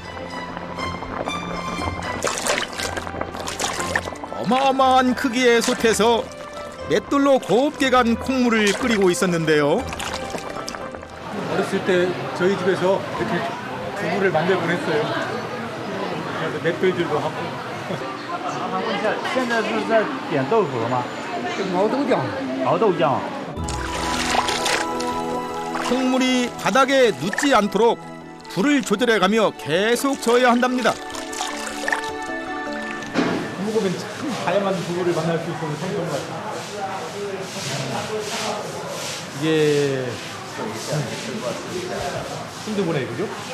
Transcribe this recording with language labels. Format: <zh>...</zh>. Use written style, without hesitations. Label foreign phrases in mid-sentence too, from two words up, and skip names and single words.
<ko>어마어마한 크기의 솥에서 맷돌로 곱게 간 콩물을 끓이고 있었는데요. 어렸을 때 저희 집에서 이렇게 두부를 만들곤 했어요. 그래서 맷돌질도 하고.</ko> <zh>现在是在点豆腐了吗？熬豆浆。熬豆浆。</zh> <ko>콩물이 바닥에 눕지 않도록 불을 조절해가며 계속 저어야 한답니다. 두부 보면 참 다양한 두부를 만날 수 있어서 성경 같아요. 이게 순두부네, 그죠?</ko>